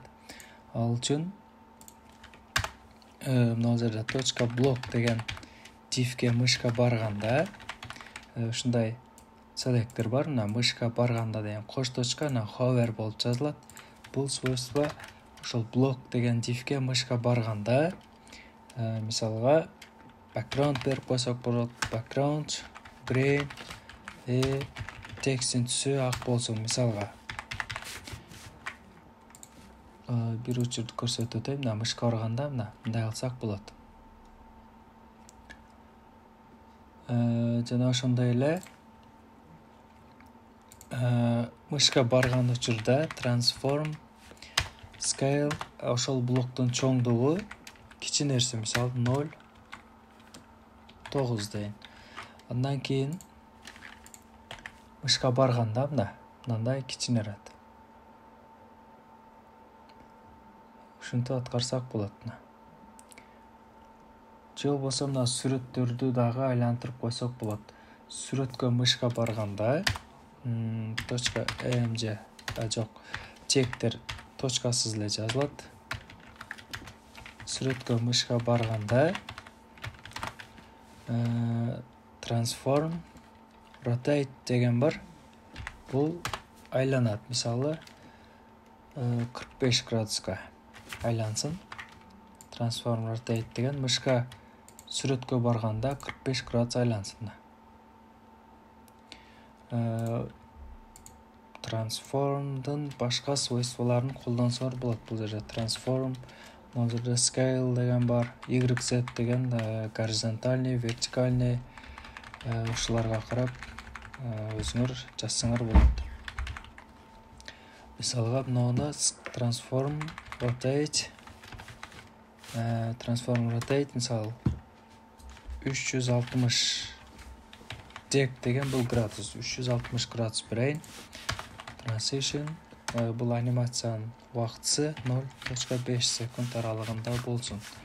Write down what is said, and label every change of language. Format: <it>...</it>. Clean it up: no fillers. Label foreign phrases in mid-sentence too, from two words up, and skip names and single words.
<ky>Ал үчүн мына жерде .block деген дифке мышка барганда ушундай селектор бар. Мына мышка барганда деген кош точка hover болуп жазылат. Бул свойство ошол блок деген дифке мышка барганда мисалга background берип койсок болот.</ky> <en>Background green</en> <ky>тексттин түсү ак болсун мисалга. Бир учурду көрсөтүп өтөйм. Мына мышка барганда мындай кылсак болот. Жана ошондой эле мышка барган учурда</ky> <en>transform scale</en> <ky>ошол блоктун чоңдугу кичинерсе, мисалы 0.9 дейин. Андан кийин мышка барганда мындай кичинерет. Ушинтип аткарсак болот. Же болбосо мына сүрөттөрдү дагы айлантырып койсок болот. Сүрөткө мышка барганда .mg жок, чектер точкасыз эле жазылат. Сүрөткө мышка барганда</ky> <en>transform rotate</en> <ky>деген бар. Бул айланат. Мисалы 45 градуска айлансын.</ky> <en>Transform rotate</en> <ky>деген мышка сүрөткө барганда 45 градус айлансын. трансформдың башка свойстволарын колдонсоңор болот. Бул жерде трансформ, могул жерде scale деген бар, YZ деген</ky> <ru>горизонтальный, вертикальный,</ru> <ky>ушуларга карап өзүңөр жазсаңар болот. Мисалга мынауна</ky> <en>transform rotate</en> <ky>мисалы 360 дек деген бул градус, 360 градус берейин. Transition бул анимациянын убактысы 0.5 секунд аралыгында болсун.</ky>